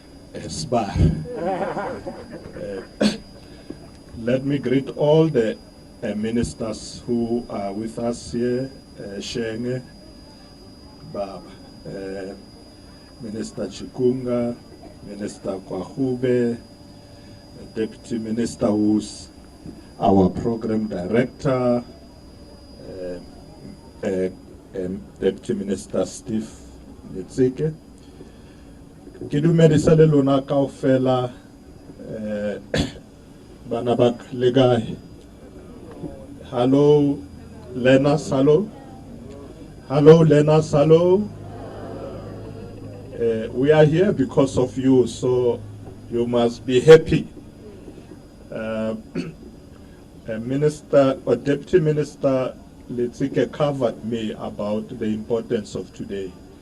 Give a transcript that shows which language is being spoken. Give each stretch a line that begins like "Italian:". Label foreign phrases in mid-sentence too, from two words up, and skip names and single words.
English: Let me greet all the ministers who are with us here, Shenge, Baba, Minister Chikunga, Minister Kwahube, Deputy Minister who's our Program Director, Deputy Minister Steve Nitsike.
Southern Sotho: Ke dumedisa le lona kaofela bana ba le kae.
English: Hello Lena Salo. Hello Lena Salo. We are here because of you, so you must be happy. Minister or Deputy Minister Letsike covered me about the importance of today.